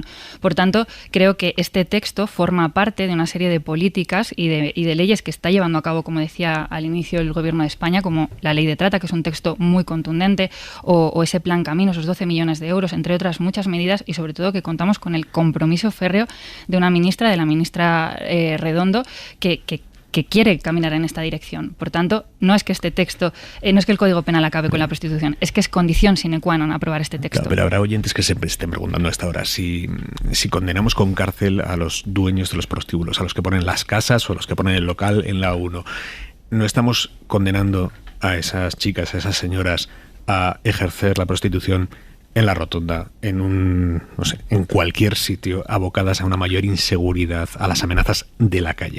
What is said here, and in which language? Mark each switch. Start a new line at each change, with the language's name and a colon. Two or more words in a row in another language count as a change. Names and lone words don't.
Spanish: Por tanto, creo que este texto forma parte de una serie de políticas y de leyes que está llevando a cabo, como decía al inicio, el Gobierno de España, como la Ley de Trata, que es un texto muy contundente, o ese plan Camino, esos 12 millones de euros, entre otras muchas medidas, y sobre todo que contamos con el compromiso férreo de una ministra, de la ministra Redondo, que quiere caminar en esta dirección. Por tanto, no es que este texto, no es que el Código Penal acabe con la prostitución, es que es condición
Latin: sine qua non
Spanish: aprobar este texto. Claro, pero habrá oyentes que se estén preguntando a esta hora si condenamos con cárcel a los dueños de los prostíbulos, a los que ponen las casas o a los que ponen el local en la 1. No estamos condenando a esas chicas, a esas señoras, a ejercer la prostitución en la rotonda, en cualquier sitio, abocadas a una mayor inseguridad, a las amenazas de la calle.